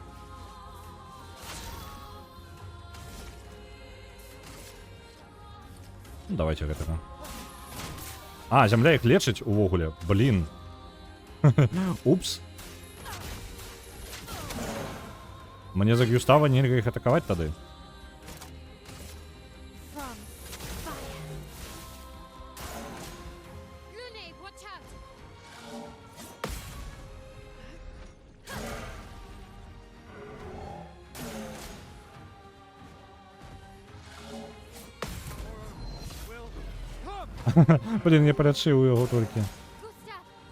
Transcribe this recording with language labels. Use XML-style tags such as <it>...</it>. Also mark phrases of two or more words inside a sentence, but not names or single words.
<be>Ну, давайте гэтага. А, зямля іх лечыць увогуле. Блін. Упс. Мне за Гюстава нельга іх атакаваць тады.</be> <en>From fire. Lune, watch out.</en> <uk>Блін, я передшив його тільки. Gustav,</uk>